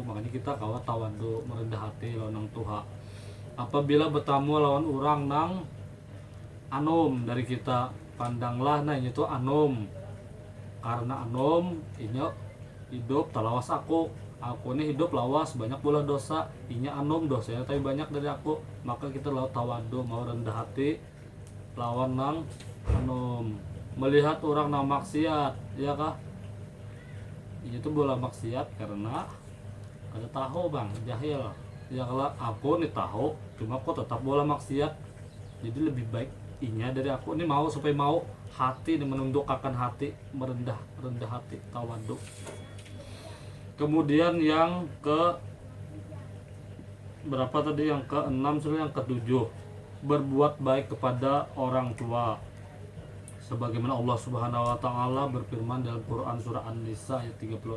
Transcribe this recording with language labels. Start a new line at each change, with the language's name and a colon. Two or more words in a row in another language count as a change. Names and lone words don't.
Banjar: Makanya kita kawat tawadu, merendah hati lawan nang tuha. Apabila bertamu lawan orang nang anom dari kita, pandanglah nah itu anom, karena anom ini hidup terlawas aku ini hidup lawas banyak pula dosa, inya anom dosanya tapi banyak dari aku. Maka kita lawan tawadu, mau rendah hati lawan nang anom. Melihat orang nang maksiat ya kah, itu bola maksiat karena ada tahu bang jahil ya. Kalau aku nih tahu cuma kok tetap bola maksiat, jadi lebih baik inya dari aku ini mau supaya mau hati ini menundukkan hati, rendah hati, tawadu.
Indonesian: Kemudian yang ke berapa tadi, yang ke-6 sudah, yang ke-7, berbuat baik kepada orang tua, sebagaimana Allah
Arabic: سبحانه وتعالى
Indonesian: berfirman dalam Quran surah An-Nisa ayat 36.